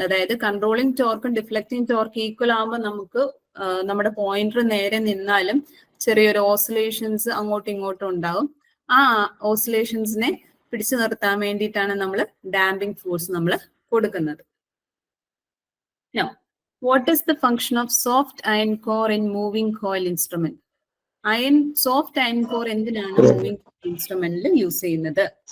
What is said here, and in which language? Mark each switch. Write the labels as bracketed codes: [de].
[ml] അതായത് controlling ടോർക്കും deflecting torque equal ആകുമ്പോൾ നമുക്ക് നമ്മുടെ പോയിന്റർ നേരെ നിന്നാലും ചെറിയൊരു ഓസിലേഷൻസ് അങ്ങോട്ടും ഇങ്ങോട്ടും ഉണ്ടാവും. ആ ഓസിലേഷൻസിനെ പിടിച്ചു നിർത്താൻ വേണ്ടിയിട്ടാണ് നമ്മൾ ഡാമ്പിംഗ് ഫോഴ്സ് നമ്മൾ കൊടുക്കുന്നത്. [en] Now, what is the function of soft iron core in moving coil instrument? [ml] Soft iron core എന്തിനാണ് മൂവിംഗ് ഇൻസ്ട്രുമെന്റിൽ യൂസ് ചെയ്യുന്നത്?